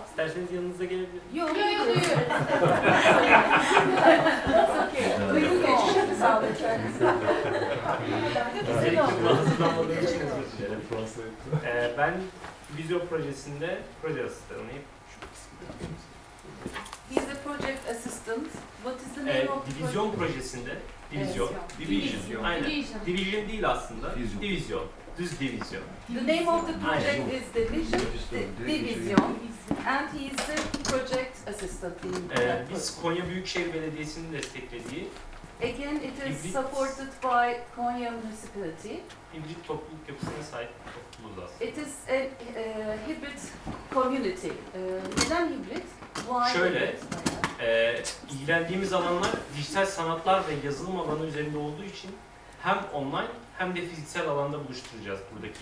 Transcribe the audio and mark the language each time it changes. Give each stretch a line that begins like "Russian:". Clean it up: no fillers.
Turkish: İsterseniz yanınıza gelebilirim. Yok, duyuyoruz. Buyurun geçin. Sağ olun. Hazırlanmadığım için özür dilerim. Ben vizyon projesinde proje asistanıyım.
English: He's the project assistant. What is the the name of the
Turkish: Divizyon projesinde, division, aynen. Division değil aslında, divizyon, düz divizyon.
English: The name of the project is Division, and he is the project assistant in that
Turkish: Biz Konya Büyükşehir Belediyesi'nin desteklediği
English: Again, it is supported by Konya Municipality.
Turkish: hibrit topluluk yapısına sahip topluluğuz aslında.
English: It is a hybrid community.
Turkish: Neden hibrit?
English: Why
Turkish: Şöyle,
English: hybrid?
Turkish: ilgilendiğimiz alanlar dijital sanatlar ve yazılım alanı üzerinde olduğu için hem online hem de fiziksel alanda buluşturacağız buradaki